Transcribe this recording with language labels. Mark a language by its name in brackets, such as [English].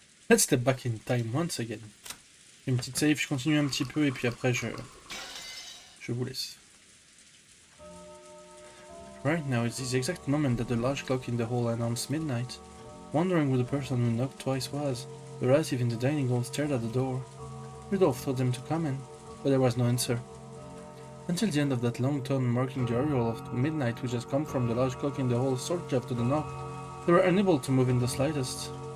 [English] Let's step back in time once again. [French] Une petite save, je continue un petit peu et puis après je vous laisse. [English] Right now it's the exact moment that the large clock in the hall announced midnight. Wondering who the person who knocked twice was, the relative in the dining hall stared at the door. Rudolph told them to come in, but there was no answer. Until the end of that long tone marking the arrival of midnight which has come from the large clock in the hall shortly after the knock, they were unable to move in the slightest.